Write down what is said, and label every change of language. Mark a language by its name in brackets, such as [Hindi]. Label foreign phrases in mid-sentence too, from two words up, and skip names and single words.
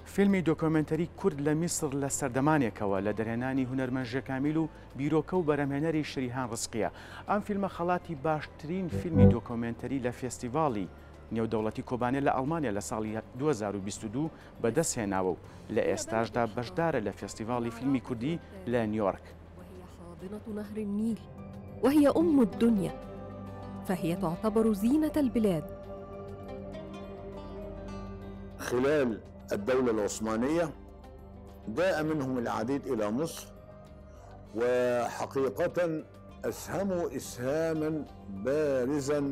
[Central Kurdish] فیلمی دۆکۆمنتەری کورد لە میسر لە سەردەمانێکەوە لە دەرهێنانی هونەرمەند ژەکامیل و بیرۆکە و بەرهەمهێنەری شریهان ڕزقیە. ئەم فیلمە خەڵاتی باشترین فیلمی دۆکۆمنتەری لە فێستیڤاڵی نێودەوڵەتی کۆبانێ لە ئەڵمانیا لە ساڵی 2022 بەدەستهێناوە و لە ئێستاشدا بەشدارە لە فێستیڤاڵی فیلمی کوردی لە نیویۆرک. [Arabic] وهي حاضنة نهر النيل وهي الدنيا، فهي تعتبر زينة البلاد. خلال الدولة العثمانية جاء منهم العديد إلى مصر، وحقيقة أسهموا إسهاما بارزا.